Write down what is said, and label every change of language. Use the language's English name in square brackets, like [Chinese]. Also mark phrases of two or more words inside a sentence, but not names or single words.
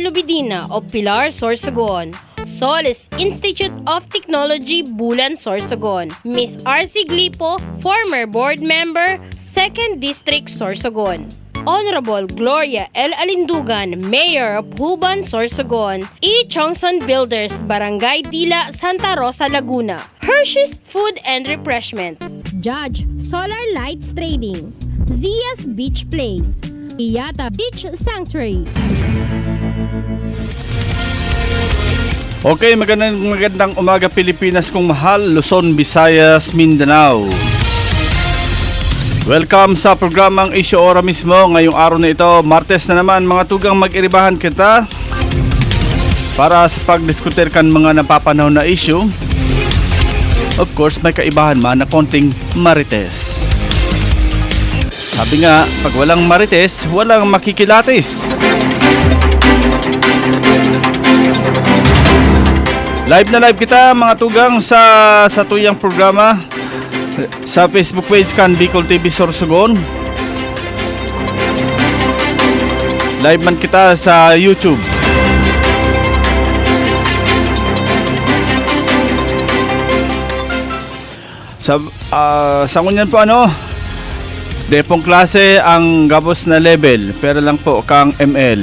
[English] Lubidina of Pilar, Sorsogon, Solis Institute of Technology, Bulan, Sorsogon, Miss R.C. Glipo, former board member, 2nd District, Sorsogon, Honorable Gloria L. Alindugan, Mayor of Huban, Sorsogon, E. Chongson Builders, Barangay Dila, Santa Rosa, Laguna, Hershey's Food and Refreshments, Judge Solar Lights Trading, Zia's Beach Place, Iyata Beach Sanctuary. [Filipino] Okay, magandang umaga Pilipinas kong mahal, Luzon, Visayas, Mindanao. Welcome sa programang Issue Ora mismo. Ngayong araw na ito, [Bikol] Martes na naman, mga tugang mag-iribahan kita para sa pagdiskutir kan mga napapanahon na issue. [English] Of course, [Bikol] may kaibahan man na konting marites. [Filipino] Sabi nga, pag walang marites, walang makikilatis. [Bikol] Live na live kita mga tugang sa tuyang programa sa Facebook page kan Bicol TV Sorsogon. Live man kita sa YouTube. Sa ngunyan po depong klase ang gabos na level, pero lang po kang ML.